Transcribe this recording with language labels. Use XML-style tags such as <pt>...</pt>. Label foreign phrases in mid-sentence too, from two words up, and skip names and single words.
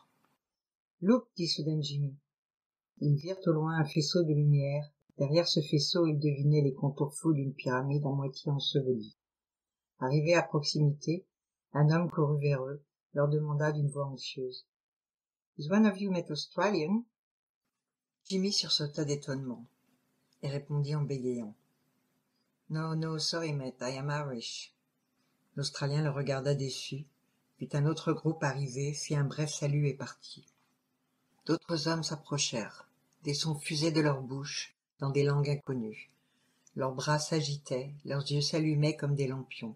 <fr>« Loup, dit soudain Jimmy. » Ils virent au loin un faisceau de lumière. Derrière ce faisceau, ils devinaient les contours flous d'une pyramide à moitié ensevelie. Arrivé à proximité, un homme courut vers eux, leur demanda d'une voix anxieuse.</fr> <en>« Is one of you met Australian?</en> <fr>» Jimmy sursauta d'étonnement et répondit en bégayant.</fr> <en>« No, no, sorry mate, I am Irish.</en> <fr>» L'Australien le regarda déçu, puis un autre groupe arrivé, fit un bref salut et partit. D'autres hommes s'approchèrent. Des sons fusaient de leur bouche, dans des langues inconnues. Leurs bras s'agitaient, leurs yeux s'allumaient comme des lampions.</fr>